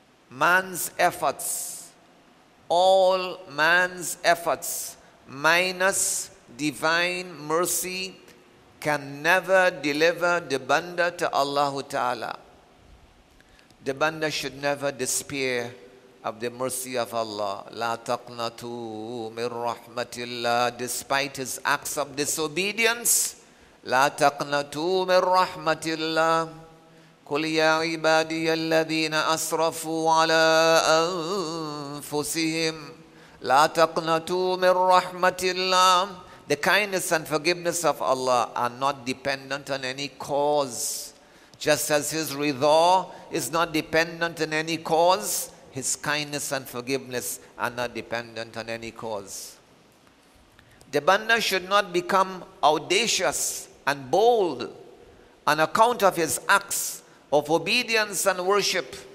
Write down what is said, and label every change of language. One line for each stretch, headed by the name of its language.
English: Man's efforts, all man's efforts minus divine mercy can never deliver the banda to Allah Ta'ala. The banda should never despair of the mercy of Allah.
Arabic: La taqnatu min rahmatillah.
English: Despite his acts of disobedience,
Arabic: la taqnatu min rahmatillah. قل يا عبادي الذين أسرفوا على أنفسهم لا تقنطوا من رحمة الله.
English: The kindness and forgiveness of Allah are not dependent on any cause. Just as His ridha is not dependent on any cause, His kindness and forgiveness are not dependent on any cause. The banda should not become audacious and bold on account of his acts of obedience and worship.